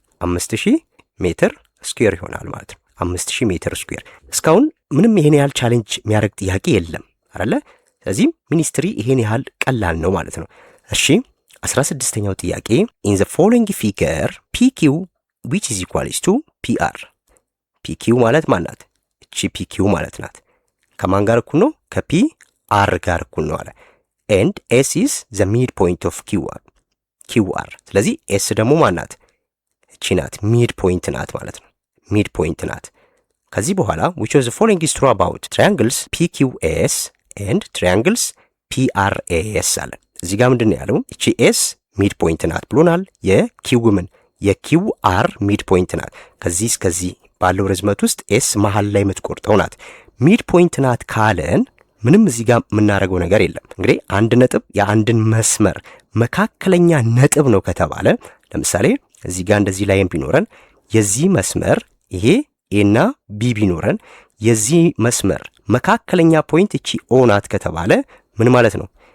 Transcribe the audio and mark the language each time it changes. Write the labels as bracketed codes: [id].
[am] 5000 ሜትር ስኩዌር ይሆናል ማለት ነው። 5000 ሜትር ስኩዌር። እስካሁን ምንም ይሄን ያህል ቻሌንጅ የሚያደርግ ጥያቄ የለም አይደለ? ስለዚህ ሚኒስትሪ ይሄን ያህል ቀላል ነው ማለት ነው። እሺ 16ኛው ጥያቄ [en] in the following figure PQ which is equals to PR. [am] PQ ማለት ማናት? እቺ PQ ማለት ናት። ከማን ጋር እኩል ነው? ከPR ጋር እኩል ነው አለ። [en] and S is the midpoint of QR. [am] ስለዚህ S ደግሞ ማናት? እቺ ናት፣ ሚድ ፖይንት ናት ማለት ነው። ሚድ ፖይንት ናት። ከዚህ በኋላ [en] which of the following is true about triangles PQS and triangles PRAS [am] አለ። እዚህ ጋር ምንድነው ያለው? እቺ ኤስ ሚድ ፖይንት ናት ብሎናል። የኪው ምን የኪው አር ሚድ ፖይንት ናት። ከዚህ እስከዚህ ባለው ርዝመት ውስጥ ኤስ መሃል ላይ የምትቆርጠው ናት። ሚድ ፖይንት ናት ካለን ምንም እዚህ ጋር የምናደርገው ነገር የለም። እንግዲህ አንድ ነጥብ የአንድን መስመር መካከለኛ ነጥብ ነው ከተባለ፣ ለምሳሌ እዚህ ጋር እንደዚህ ላይም ቢኖረን የዚህ መስመር ይሄ ኤና ቢ ቢኖረን የዚህ መስመር መካከለኛ ፖይንት እቺ ኦ ናት ከተባለ ምን ማለት ነው?